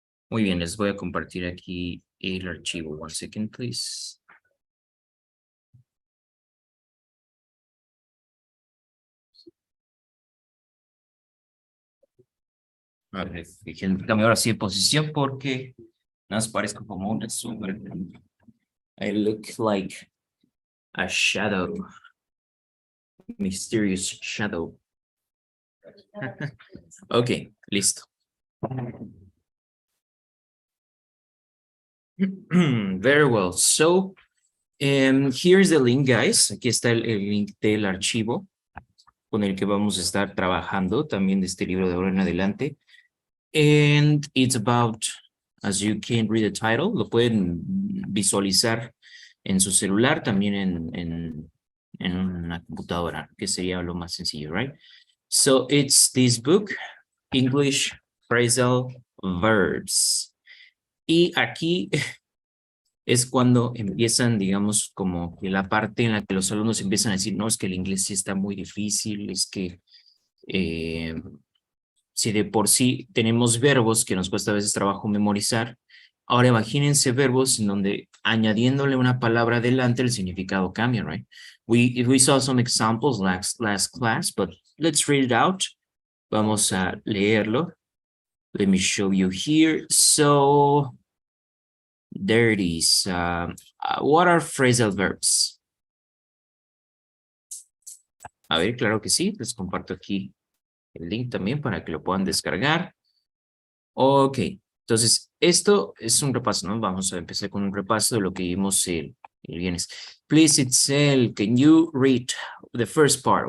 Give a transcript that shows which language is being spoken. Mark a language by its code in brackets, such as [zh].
[es] Muy bien, les voy a compartir aquí el archivo. [en] One second, please. [es] A ver, déjenme cambiar ahora sí de posición porque nada más parezco como una sombra. [en] I look like a shadow, mysterious shadow. [es] Ok, listo. [en] Very well. So, here's the link, guys. [es] Aquí está el link del archivo con el que vamos a estar trabajando también de este libro de ahora en adelante. [en] And it's about, as you can read the title, [es] lo pueden visualizar en su celular, también en una computadora, que sería lo más sencillo, right? [en] So it's this book, English Phrasal Verbs. [es] Y aquí es cuando empiezan, digamos, como que la parte en la que los alumnos empiezan a decir, no, es que el inglés sí está muy difícil, es que eh, si de por sí tenemos verbos que nos cuesta a veces trabajo memorizar, ahora imagínense verbos en donde añadiéndole una palabra adelante el significado cambia, right? [en] We saw some examples last class, but let's read it out. [es] Vamos a leerlo. [en] Let me show you here. So, there it is. What are phrasal verbs? [es] A ver, claro que sí. Les comparto aquí el link también para que lo puedan descargar. Ok, entonces esto es un repaso, ¿no? Vamos a empezar con un repaso de lo que vimos el viernes. [en] Please, Itzel, can you read the first part?